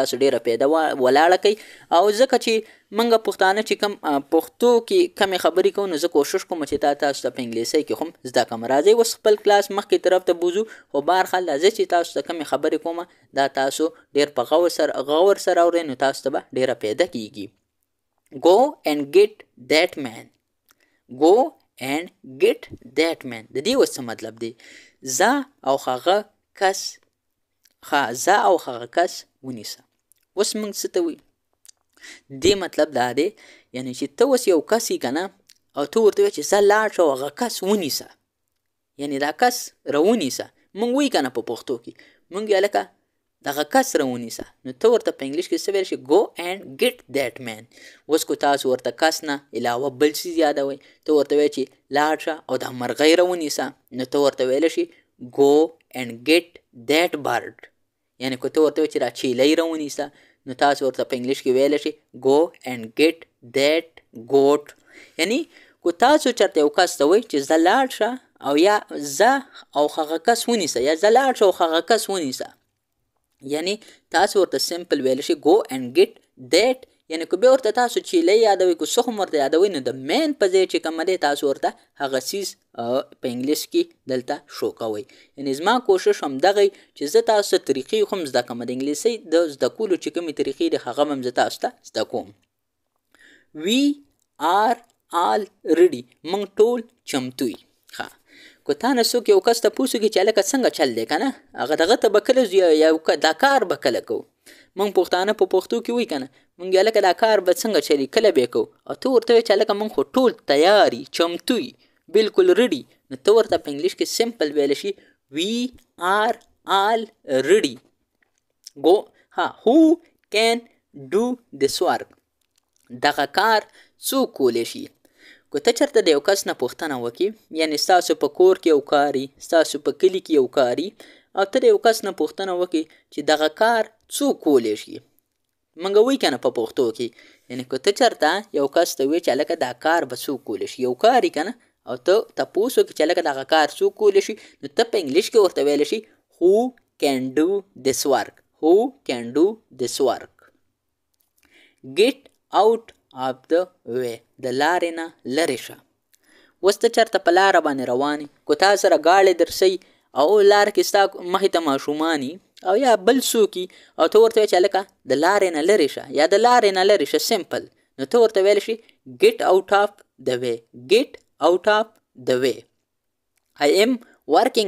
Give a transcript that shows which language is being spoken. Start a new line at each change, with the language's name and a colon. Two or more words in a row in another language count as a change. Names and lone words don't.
Pashto: تاسو ډېره فایده ولاړه کوئ او ځکه چې موږ پښتانه چې کوم پښتو کې کمې خبرې کوو نو زه کوشش کوم چې تاسو ته په انګلیسۍ کې هم زده کړم راځئ اوس خپل کلاس مخکې طرف ته بوځو خو بهرحال زه چې تاسو ته کمې خبرې کوم دا تاسو ډېر په غور سره اورئ نو تاسو ته به ډېره فایده کېږي
English: go and get that man go and get that man
Pashto: د دې اوس څه مطلب دی زه او هغه کس زه او هغه کس ونیسه اوس موږ څه ته وایو دې مطلب دا دی یعنې چې ته اوس یو کس یې که نه او ته ورته وایې چې زه لاړ شه او هغه کس ونیسه یعنې دا کس راونیسه موږ وایو که نه په پښتو کې موږ وایو هلکه دغه کس راونیسه نو ته ورته په انګلیش کې څه ویلی شي
English: go and get that man
Pashto: اوس که تاسو ورته کس نه علاوه بل څیز یادوئ ته ورته وایې چې لاړ شه او دا مرغۍ راونیسه نو ته ورته ویلی شي
English: go and get that bird
Pashto: یعنې که ته ورته وایې چې دا چیلۍ راونیسه نو تاسو ورته په انګلیش کې ویلی شي
English: go and get that goat
Pashto: یعنې که تاسو چېرته یو کس ته وایئ چې زه لاړ شه او یا زه او هغه کس ونیسه یا زه لاړ شه او هغه کس ونیسه یعنې تاسو ورته سمپل ویلی شي
English: go and get that
Pashto: یعنې که بیا ورته تاسو چیلۍ یادوئ که څه هم ورته یادوئ نو د مین په ځای چې کومه دی تاسو ورته هغه څیز په انګلیش کې دلته شو کوئ یعنې زما کوشش همدغه چې زه تاسو ته طریقې هم زده کړم د انګلیسۍ د زده کولو چې کومې طریقې دي هغه هم زه تاسو ته زده کوم
English: we are all ready
Pashto: موږ ټول چمتو یو ښه که تا نه څوک یو کس تپوس وکړي چې هلکه څنګه چل دی که نه هغه دغه ته به کله ځو یا دا کار به کله کوو موږ پښتانه په پښتو کې وایي که نه موږ هلکه دا کار به څنګه چلي کله به یې کوو او ته ورته وایې چې هلکه موږ خو ټول تیار یو چمتو یو بلکل ریډي نو ته ورته په انګلیش کې سمپل ویلی شي
English: we are all ready go who can do this work
Pashto: دغه کار څوک کولی شي که ته چېرته د یو کس نه پوښتنه وکړي یعنې ستاسو په کور کې یو کار وي ستاسو په کلي کې یو کار وي او ته د یو کس نه پوښتنه وکړي چې دغه کار څوک کولی شي موږ وایو که نه په پښتو کې یعنې که ته چېرته یو کس ته وایې چې هلکه دا کار به څوک کولی شي یو کار وي که نه او ته تپوس وکړي چې هلکه دغه کار څوک کولی شي نو ته په انګلیش کې ورته ویلی شي
English: who can do this work who can do this work get out of the way
Pashto: د لارې نه لرې شه اوس ته چېرته په لاره باندې روان یې که تا سره گاړې درسئ او لاره کې ستا مخې ته ماشومان او یا بل څوک او ته ورته وایې چې هلکه د لارې نه لرې شه یا د لارې نه لرې شه سمپل نو ته ورته ویلی شي
English: get out of the way get out of the way I am working